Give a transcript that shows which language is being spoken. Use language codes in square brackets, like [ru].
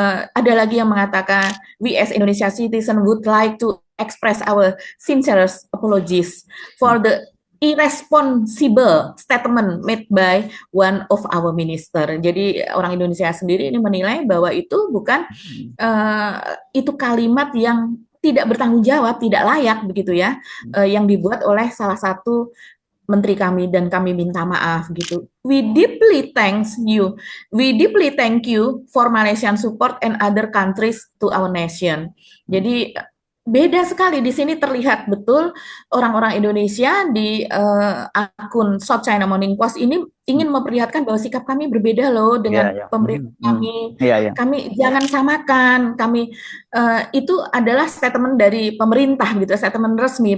[id] Ada lagi yang mengatakan, [en] we as Indonesia citizen would like to express our sincerest apologies for the irresponsible statement made by one of our minister. [id] Jadi orang Indonesia sendiri ini menilai bahwa itu bukan itu kalimat yang tidak bertanggung jawab, tidak layak begitu ya, yang dibuat oleh salah satu menteri kami, dan kami minta maaf gitu. [en] We deeply thank you for Malaysian support and other countries to our nation. [id] Jadi Beda sekali di sini terlihat betul orang-orang Indonesia di akun South China Morning Post ini ingin memperlihatkan bahwa sikap kami berbeda loh dengan ya. pemerintah kami. Iya, ya. Kami jangan samakan. Kami itu adalah statement dari pemerintah gitu, statement resmi.